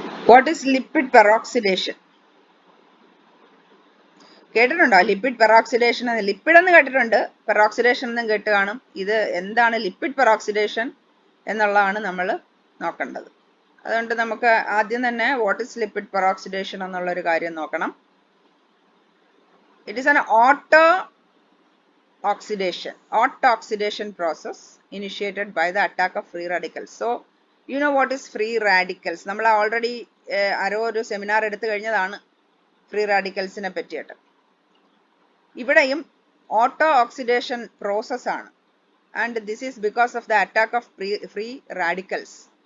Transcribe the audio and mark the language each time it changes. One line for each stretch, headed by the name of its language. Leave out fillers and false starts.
English: What is lipid peroxidation?
Malayalam: കേട്ടിട്ടുണ്ടോ lipid peroxidation? Lipid എന്ന് കേട്ടിട്ടുണ്ട്, പെറോക്സിഡേഷൻ എന്നും കേട്ട് കാണും. ഇത് എന്താണ് ലിപ്പിഡ് പെറോക്സിഡേഷൻ എന്നുള്ളതാണ് നമ്മൾ നോക്കേണ്ടത്. അതുകൊണ്ട് നമുക്ക് ആദ്യം തന്നെ
English: what is lipid peroxidation
Malayalam: എന്നുള്ള ഒരു കാര്യം നോക്കണം.
English: It is an auto oxidation process initiated by the attack of free radicals. So you know what is free radicals?
Malayalam: നമ്മൾ ഓൾറെഡി ആരോ ഒരു സെമിനാർ എടുത്തു കഴിഞ്ഞതാണ് ഫ്രീ റാഡിക്കൽസിനെ പറ്റിയിട്ട്. ഇവിടെയും ഓട്ടോ ഓക്സിഡേഷൻ പ്രോസസ് ആണ്.
English: And this is because of the attack of free radicals.